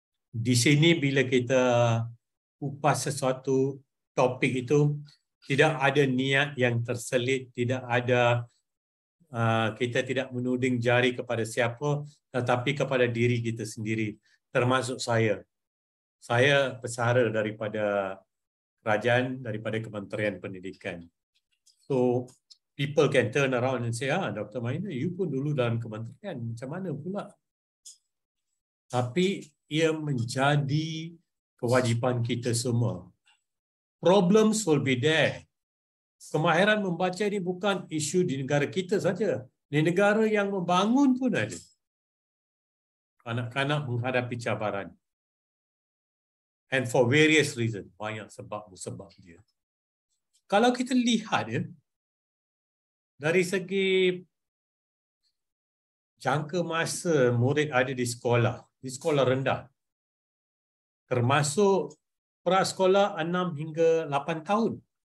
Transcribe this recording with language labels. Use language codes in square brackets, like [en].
[ms] Di sini bila kita kupas sesuatu topik itu, tidak ada niat yang terselit, tidak ada kita tidak menuding jari kepada siapa, tetapi kepada diri kita sendiri, termasuk saya. Saya pesara daripada kerajaan, daripada Kementerian Pendidikan. [en] So people can turn around and say, Dr. [ms] Maina, you pun dulu dalam kementerian, macam mana pula? Tapi ia menjadi kewajipan kita semua. [en] Problems will be there. [ms] Kemahiran membaca ini bukan isu di negara kita saja. Di negara yang membangun pun ada. Kanak-kanak menghadapi cabaran. [en] And for various reasons. [ms] Banyak sebab dia. Kalau kita lihat dari segi jangka masa murid ada di sekolah rendah, termasuk prasekolah 6 hingga 8 tahun.